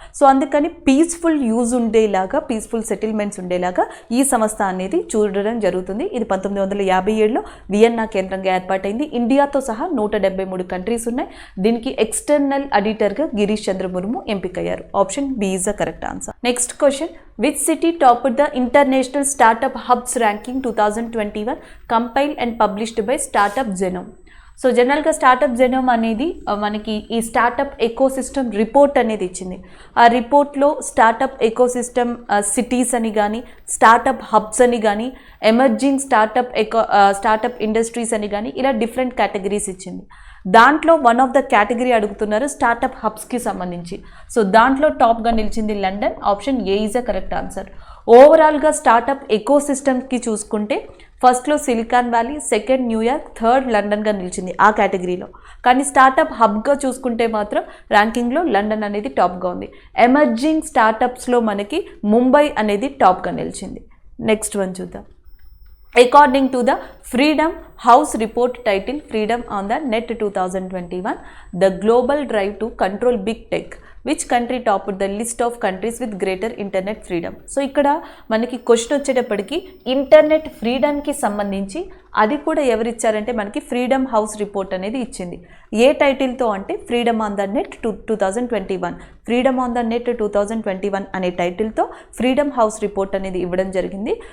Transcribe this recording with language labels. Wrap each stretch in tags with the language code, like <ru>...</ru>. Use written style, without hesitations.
<te>So అందుకని peaceful use ఉండేలాగా, peaceful settlements ఉండేలాగా ఈ సంస్థ అనేది చూడడం జరుగుతుంది. ఇది 1957లో వియన్నా కేంద్రంగా ఏర్పాటైంది. ఇండియాతో సహా 173 కంట్రీస్ ఉన్నాయి. దీనికి ఎక్స్టర్నల్ ఆడిటర్గా గిరీష్ చంద్ర ముర్ము ఎంపికయ్యారు.</te> <en>Option B is the correct answer. Next question, which city topped the International Startup Hubs ranking 2021 compiled and published by Startup Genome?</en> <te>So జనరల్గా స్టార్టప్ జెనోమ్ అనేది మనకి ఈ స్టార్టప్ ఎకోసిస్టమ్ రిపోర్ట్ అనేది ఇచ్చింది. ఆ రిపోర్ట్లో స్టార్టప్ ఎకోసిస్టమ్ సిటీస్ అని కానీ, స్టార్టప్ హబ్స్ అని కానీ, ఎమర్జింగ్ స్టార్టప్ ఇండస్ట్రీస్ అని కానీ ఇలా డిఫరెంట్ కేటగిరీస్ ఇచ్చింది. దాంట్లో వన్ ఆఫ్ ద కేటగిరీ అడుగుతున్నారు స్టార్టప్ హబ్స్కి సంబంధించి. సో దాంట్లో టాప్గా నిలిచింది London.</te> <en>Option A is a correct answer.</en> <te>ఓవరాల్గా స్టార్టప్ ఎకోసిస్టమ్కి చూసుకుంటే ఫస్ట్లో silicon valley, second New York, third లండన్గా నిలిచింది ఆ కేటగిరీలో. కానీ స్టార్టప్ హబ్గా చూసుకుంటే మాత్రం ర్యాంకింగ్లో లండన్ అనేది టాప్గా ఉంది. ఎమర్జింగ్ స్టార్టప్స్లో మనకి ముంబై అనేది టాప్గా నిలిచింది. నెక్స్ట్ వన్ చూద్దాం.</te> <en>According to the Freedom House report titled Freedom on the Net 2021, the global drive to control big tech which country top the list of countries with greater internet freedom.</en> <te>So ఇక్కడ మనకి question వచ్చేటప్పటికి internet ఫ్రీడమ్కి సంబంధించి అది కూడా ఎవరిచ్చారంటే మనకి freedom house report అనేది ఇచ్చింది. ఏ టైటిల్తో అంటే freedom on the net 2021, freedom on the net 2021 అనే టైటిల్తో ఫ్రీడమ్ హౌస్ రిపోర్ట్ అనేది ఇవ్వడం జరిగింది.</te>